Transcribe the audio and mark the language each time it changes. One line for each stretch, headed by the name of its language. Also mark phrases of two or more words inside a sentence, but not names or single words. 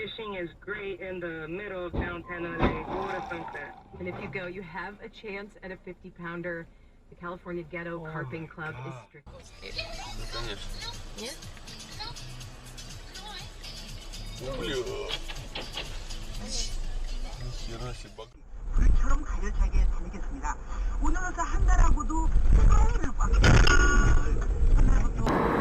English: Everything is great in the middle of downtown LA. Go to Sunset. And if you go, you have a chance at a 50-pounder. The California Ghetto Carping Club is strict.
Russian: Нет?
Korean: 불처럼 가열차게 다니겠습니다. 오늘로서 한 달하고도 하루를 꽉 한 달부터